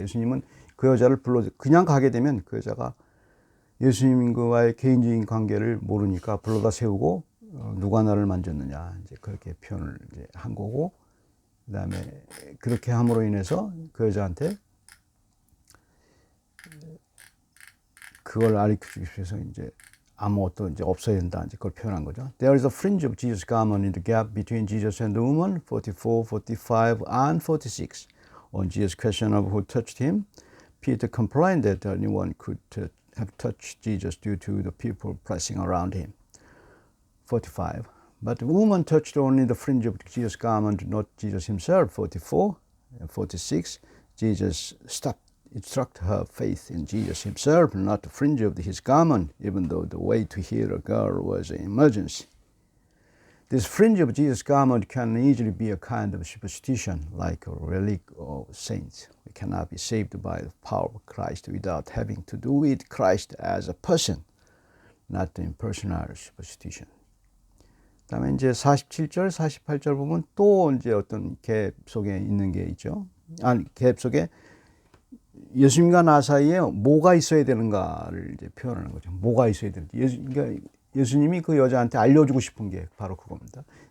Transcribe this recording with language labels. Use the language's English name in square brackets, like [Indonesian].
[Korean] 예수님은 그 여자를 그냥 가게 되면 그 여자가 예수님과의 개인적인 관계를 모르니까 불러다 세우고 누가 나를 만졌느냐 이제 그렇게 표현을 이제 한 거고 그다음에 그렇게 함으로 인해서 그 여자한테 그걸 알려주기 위해서 이제 아무것도 이제 없어야 된다 이제 그걸 표현한 거죠. [English] There is a fringe of Jesus' garment in the gap between Jesus and the woman, 44, 45, and 46. On Jesus' question of who touched him, Peter complained that anyone could have touched Jesus due to the people pressing around him. 45. But the woman touched only the fringe of Jesus' garment, not Jesus himself. 44 and 46. Jesus stopped. It struck her faith in Jesus himself, not the fringe of his garment, even though the way to heal a girl was an emergency. This fringe of Jesus' garment can easily be a kind of superstition, like a relic of saints. We cannot be saved by the power of Christ without having to do with Christ as a person, not the impersonal superstition. [Korean] 그다음에 이제 47절, 48절 보면 또 이제 어떤 갭 속에 있는 게 있죠. 갭 속에 예수님과 나 사이에 뭐가 있어야 되는가를 이제 표현하는 거죠. 뭐가 있어야 되는지. 그러니까 예수님이 그 여자한테 알려주고 싶은 게 바로 그겁니다.